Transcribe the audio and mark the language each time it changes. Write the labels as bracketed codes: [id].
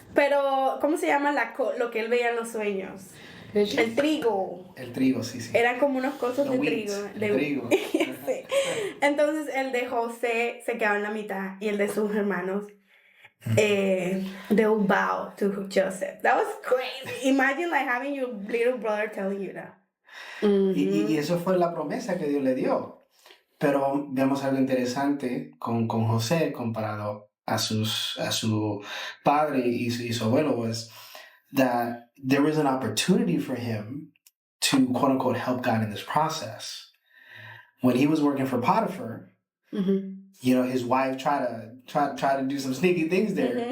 [es] Pero, ¿cómo se llama lo que él veía en los sueños? El trigo. El trigo, sí. Eran como unos cosas [en] The [es] de [en] wheat, [es] trigo. el trigo. Sí. Entonces, el de José se quedaba en la mitad y el de sus hermanos, [en] they will bow to Joseph. That was crazy. Imagine like having your little brother telling you that. [es] Y eso fue la promesa que Dios le dio. Pero vemos algo interesante con José comparado a su padre y su abuelo, [en] was that there was an opportunity for him to, quote unquote, help God in this process. When he was working for Potiphar, you know, his wife tried to do some sneaky things there.